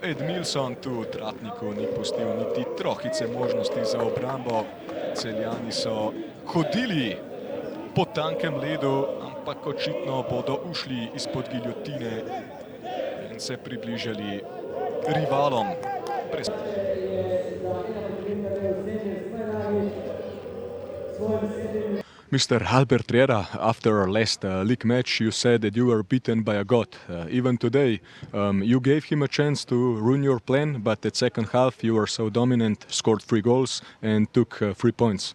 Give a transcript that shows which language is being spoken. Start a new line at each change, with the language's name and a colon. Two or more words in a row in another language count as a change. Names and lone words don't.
Slovenian: Edmilson tu Tratniku ni pustil niti trohice možnosti za obrambo. Celjani so hodili po tankem ledu, ampak očitno bodo ušli izpod giljotine in se približali rivalom.
English: Mr. Albert Riera, after our last league match, you said that you were beaten by a god. Even today, you gave him a chance to ruin your plan, but at second half you were so dominant, scored 3 goals and took 3 points.